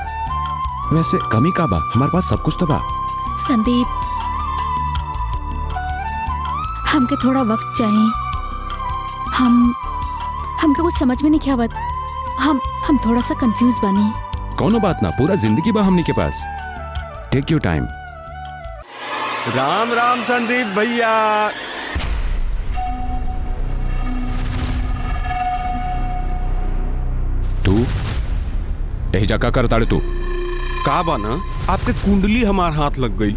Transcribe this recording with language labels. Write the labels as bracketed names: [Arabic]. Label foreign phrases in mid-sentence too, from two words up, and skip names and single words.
[Bhojpuri] वैसे कमी का बा, हमारे पास सब कुछ तो बा। संदीप, हमके थोड़ा वक्त चाहिए। हमके कुछ समझ में नहीं आवत। हम थोड़ा सा कंफ्यूज बनी। कौनो बात ना, पूरा जिंदगी बा हमनी के पास। [English] Take your time. [Bhojpuri] राम राम संदीप भैया। तू यही जगह कर ताड़े तू? का बाना, आपके कुंडली हमार हाथ लग गई।